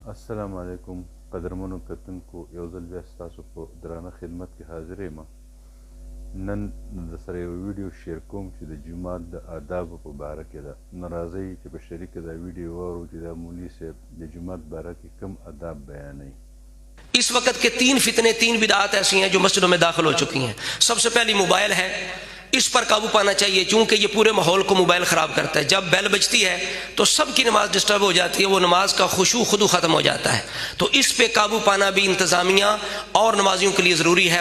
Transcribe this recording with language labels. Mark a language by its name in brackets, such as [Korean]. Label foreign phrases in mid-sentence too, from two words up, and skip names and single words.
[Pashto] السلام علیکم قدرمنو کتونکو یو ځل بیا ستاسو په درانه خدمت کې حاضر یم. نن د سره یو ویډیو شیر کوم چې د جومات د آدابو په باره کې ده. نو راځئ چې په شریکه دا ویډیو واورو چې دا مولوي صاحب د جومات باره کې کوم آداب بیانوي. [Urdu] اس وقت کے تین فتنے، تین بدعات ایسی ہیں جو مسجدوں میں داخل ہو چکی ہیں. سب سے پہلی موبائل ہے، اس پر قابو پانا چاہیے چونکہ یہ پورے ماحول کو موبائل خراب کرتا ہے. جب بیل بجتی ہے تو سب کی نماز ڈسٹرب ہو جاتی ہے، وہ نماز کا خشوع خود ختم ہو جاتا ہے. تو اس پہ قابو پانا بھی انتظامیہ اور نمازیوں کے لیے ضروری ہے.